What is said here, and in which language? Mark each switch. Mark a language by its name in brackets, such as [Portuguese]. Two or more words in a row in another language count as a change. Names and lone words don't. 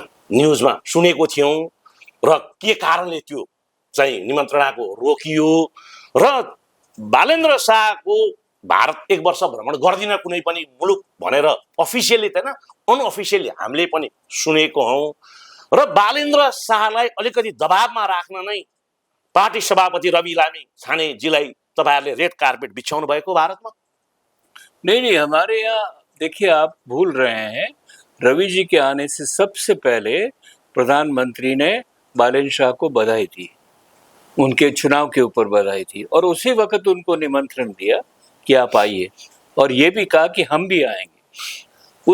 [Nepali] न्युजमा सुनेको थियौँ र के कारणले त्यो चाहिँ निमन्त्रणाको रोकियो र बालेन्द्र शाहको भारत एक वर्ष भ्रमण गर्दिन कुनै पनि मुलुक भनेर अफिसियली त हैन अनअफिसियली हामीले पनि सुनेको हौं र बालेन्द्र शाहलाई अलिकति दबावमा राख्न नै पार्टी सभापति रवि लामी छानेजीलाई तपाईहरुले रेड कार्पेट बिछाउनु भएको भारतमा? [Hindi] नहीं, हमारे यहाँ देखिए, आप भूल रहे हैं, रवि जी के आने से सबसे पहले प्रधानमंत्री ने बालेन्द्र शाह को बधाई दी, उनके चुनाव के ऊपर बधाई थी और उसी वक्त उनको निमंत्रण दिया कि आप आइए और ये भी कहा कि हम भी आएंगे।